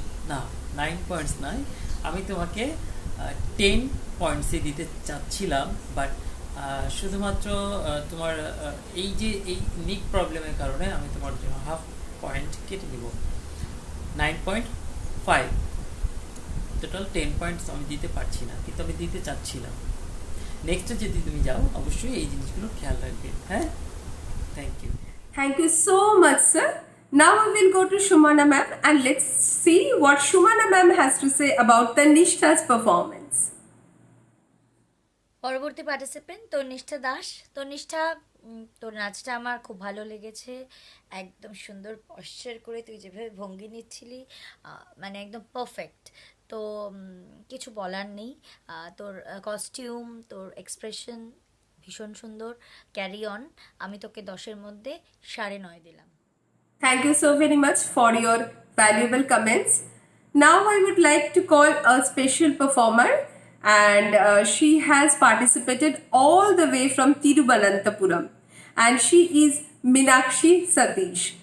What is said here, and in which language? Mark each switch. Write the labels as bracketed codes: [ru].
[bn] না, 9 পয়েন্টস নয়, আমি তোমাকে 10 পয়েন্টসই দিতে চাচ্ছিলাম, বাট শুধুমাত্র তোমার এই যে এই নিক প্রবলেমের কারণে আমি তোমার জন্য হাফ পয়েন্ট কেটে দিব। 9.5 টোটাল 10 পয়েন্টস আমি দিতে পারছি না, কিন্তু আমি দিতে চাচ্ছিলাম। নেক্সটে যদি তুমি যাও, অবশ্যই এই জিনিসগুলো খেয়াল রাখবে। [en] হ্যাঁ, thank you. Thank you so much, sir. Now we will go to Shumana ma'am and let's see what Shumana ma'am has to say about Tanishta's performance. [bn] পরবর্তী পার্টিসিপেন্ট তনিষ্ঠা দাস। তনিষ্ঠা, তোর নাচটা আমার খুব ভালো লেগেছে। একদম সুন্দর পশ্চার করে তুই যেভাবে ভঙ্গি নিচ্ছিলি, মানে একদম পারফেক্ট। তো কিছু বলার নেই। তোর কস্টিউম, তোর এক্সপ্রেশন ভীষণ সুন্দর। Carry on. আমি তোকে 10-এর মধ্যে 9.5 দিলাম। [en] Thank you so very much for your valuable comments. Now I would like to call a special performer, and she has participated all the way from Tiruvananthapuram, and she is Meenakshi Satish.